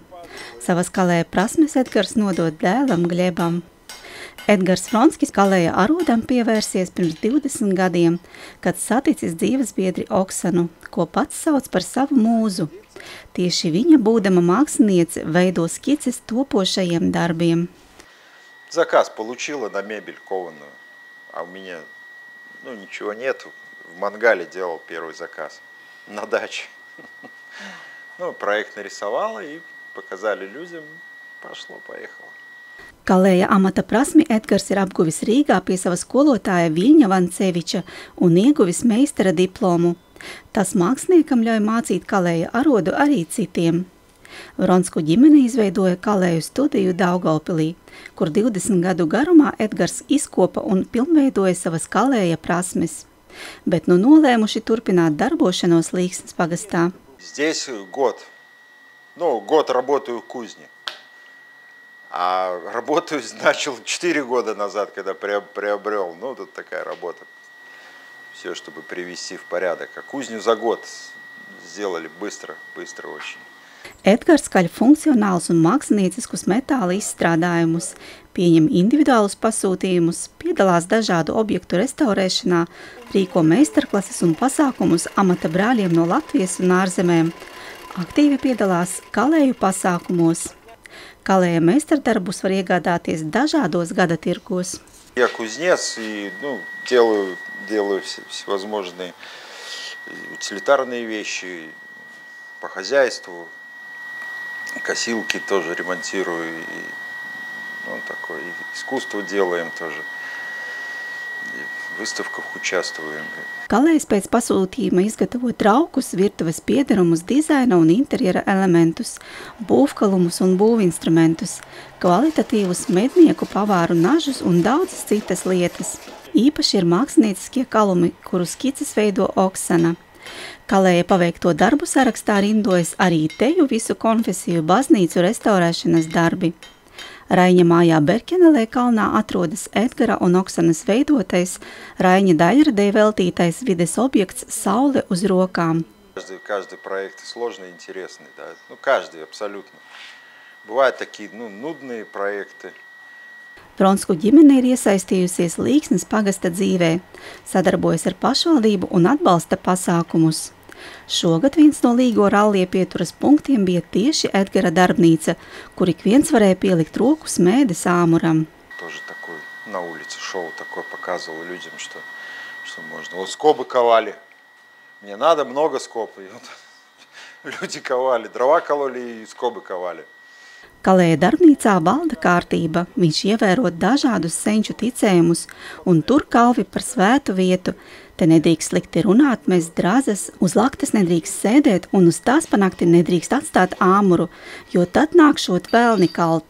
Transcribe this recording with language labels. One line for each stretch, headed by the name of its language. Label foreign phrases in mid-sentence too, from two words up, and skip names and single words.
Latvian: Savas Kalēja prasmes Edgars nodod dēlam Gļebam. Edgars Vronskis Kalēja arodam pievērsies pirms 20 gadiem, kad saticis dzīvesbiedri Oksanu, ko pats sauc par savu mūzu. Tieši viņa, būdama māksliniece, veido skices topošajiem darbiem.
Russian: Заказ получила на мебель кованую, а у меня ничего нету. В Мангале делал первый заказ на даче. Проект нарисовала и показали людям, пошло-поехало.
Latvian: Kalēja amata prasmi Edgars ir apguvis Rīgā pie sava skolotāja Viļņa Vanceviča un ieguvis meistara diplomu. Tas māksliniekam ļauj mācīt Kalēja arodu arī citiem. Vronsku ģimene izveidoja Kalēju studiju Daugavpilī, kur 20 gadu garumā Edgars izkopa un pilnveidoja savas Kalēja prasmes. Bet nolēmuši turpināt darbošanos Līksnes pagastā.
Russian: Здесь год. Год работаю в кузне. А работаю начал 4 года назад, когда приобрел. Тут такая работа. Все, чтобы привести в порядок. А кузню за год сделали быстро очень.
Latvian: Edgars skaļ funkcionālus un mākslinieciskus metāla izstrādājumus, pieņem individuālus pasūtījumus, piedalās dažādu objektu restaurēšanā, rīko meistarklases un pasākumus amata brāļiem no Latvijas un ārzemēm. Aktīvi piedalās Kalēju pasākumos. Kalēja meistardarbus var iegādāties dažādos gada tirgos.
Russian: Я кузнец и делаю всевозможные утилитарные вещи по хозяйству. Косилки тоже ремонтирую. Такое искусство делаем тоже. В выставках участвуем.
Latvian: Kalējs pēc pasūtījuma izgatavo traukus, virtuves piederumus, dizaina un interjera elementus, būvkalumus un būvinstrumentus, kvalitatīvus mednieku pavāru nažus un daudzas citas lietas. Īpaši ir mākslinieciskie kalumi, kuru skices veido Oksana. Kalēja paveikto darbu sarakstā rindojas arī teju visu konfesiju baznīcu restaurēšanas darbi. Raiņa mājā Berkenelē kalnā atrodas Edgara un Oksanas veidotais, Raiņa daļradē veltītais vides objekts Saule uz rokām.
Russian: Каждый проект сложный и интересный, да. Каждый абсолютно. Бывают такие, нудные проекты.
Latvian: Vronsku ģimene ir iesaistījusies Līksnes pagasta dzīvē, sadarbojas ar pašvaldību un atbalsta pasākumus. Šogad viens no Līgo rallie pieturas punktiem bija tieši Edgara darbnīca, kur ik viens varēja pielikt roku smēdes āmuram.
Russian: Тоже такой на улице шоу такое показывал людям, что можно. Скобы ковали. Мне надо много скоб. Люди ковали, дрова кололи и скобы ковали.
Latvian: Kalēja darbnīcā valda kārtība, viņš ievēro dažādus senču ticējumus un tur kalvi par svētu vietu. Te nedrīkst slikti runāt, mest drazas, uz laktas nedrīkst sēdēt un uz tās pa nakti nedrīkst atstāt āmuru, jo tad nākšot velni kalt.